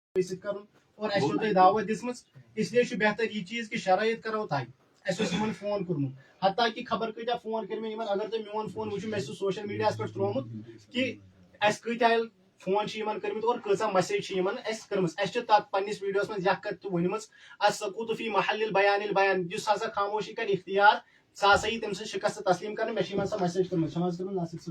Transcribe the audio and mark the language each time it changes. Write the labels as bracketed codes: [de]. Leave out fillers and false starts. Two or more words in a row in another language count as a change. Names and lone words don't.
[ks] اور دعوت دِژمٕژ اسلیے بہتر یہ چیز کہ شرائط کرو تاہی اَسہِ فون کورمُت حتیٰ کہ خبر کۭتیاہ فون کٔرۍ مےٚ یِمن اگر تُہۍ میون فون وٕچھِو مےٚ چھُ سوشل میٖڈیاہس پٮ۪ٹھ ترٛوومُت کہ اَسہِ کۭتیاہ فون چھِ یِمن کٔرمٕتۍ اور کۭژاہ مسیج چھِ یِمن اَسہِ کٔرمٕژ اَسہِ چھِ تتھ پننِس ویٖڈیوس منٛز یہِ کتھ تہِ ؤنمٕژ [ar] السکوٗتُ فی محل البیان البیان [ks] یُس ہسا خاموشی کرِ اختیار سُہ ہسا یی تٔمۍ سٕنٛز شکست تسلیٖم کرنہٕ مےٚ چھِ یِمن سۄ مسیج کٔرمٕژ چھَم حظ کٔرمٕژ ناصر صٲب